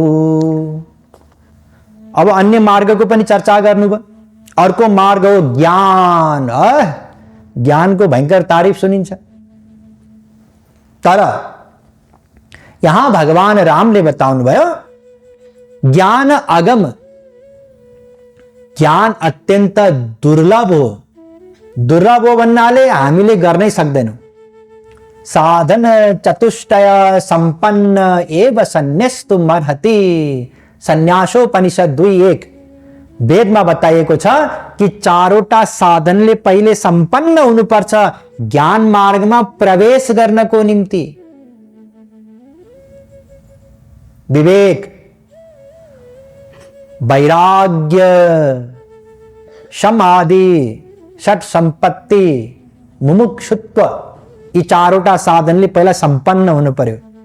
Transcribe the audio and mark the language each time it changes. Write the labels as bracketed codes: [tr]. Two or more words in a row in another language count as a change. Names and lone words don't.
[ne] अब अन्य मार्गको पनि चर्चा गर्नुभयो। अर्को मार्ग हो ज्ञान। ज्ञानको भयंकर तारिफ सुनिन्छ। तर यहां भगवान रामले बताउनु भयो ज्ञान अगम, ज्ञान अत्यन्त दुर्लभ हो। दुर्लभ हो भन्नाले हामीले गर्नै सक्दैनौं। [sa] साधन चतुष्टय संपन्न एव सन्न्यस्तुम अर्हति, [ne] सन्यासोपनिषद 2:1 वेदमा बताइएको छ कि चारवटा साधनले पहिले सम्पन्न हुनुपर्छ ज्ञान मार्गमा प्रवेश गर्नको निम्ति। विवेक, वैराग्य, समाधि, षट सम्पत्ति, मुमुक्षुत्व, यी चारवटा साधनले पहिला सम्पन्न हुनु पर्यो।